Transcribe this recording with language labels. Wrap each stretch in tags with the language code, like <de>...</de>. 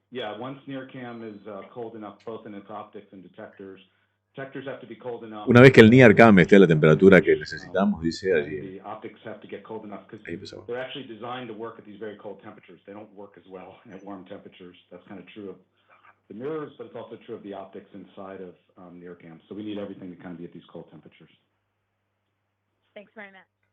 <en>Yeah, once NIRCam is cold enough, both in its optics and detectors have to be cold enough.</en> <es>Una vez que el NIRCam esté a la temperatura que necesitamos, dice allí.</es> <en>The optics have to get cold enough because they're actually designed to work at these very cold temperatures. They don't work as well at warm temperatures. That's kind of true of the mirrors, but it's also true of the optics inside of NIRCam. So we need everything to kind of be at these cold temperatures. Thanks very much.</en>